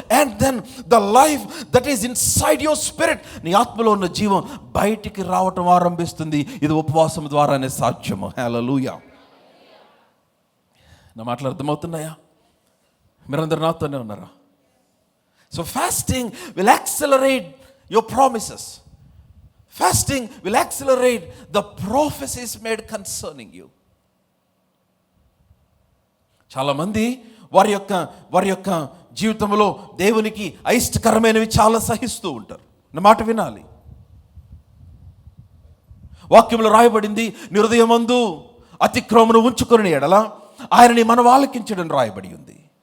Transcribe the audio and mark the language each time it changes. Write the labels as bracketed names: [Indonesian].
[English] and then the life that is inside your spirit, [Telugu] నీ ఆత్మలో ఉన్న జీవం బయటికి రావటం ఆరంభిస్తుంది. ఇది ఉపవాసం ద్వారానే సాధ్యము. హల్లెలూయా. నా మాటలు అర్థమవుతున్నాయా? మీరందరూ నాతోనే ఉన్నారా? [English] So fasting will accelerate your promises. Fasting will accelerate the prophecies made concerning you. [Telugu] చాలామంది వారి యొక్క జీవితంలో దేవునికి అయిష్టకరమైనవి చాలా సహిస్తూ ఉంటారు. నా మాట వినాలి. వాక్యంలో రాయబడింది, నీ హృదయమందు అతిక్రమమును ఉంచుకొని ఎడల ఆయనని మనం ఆలకించడం రాయబడి ఉంది.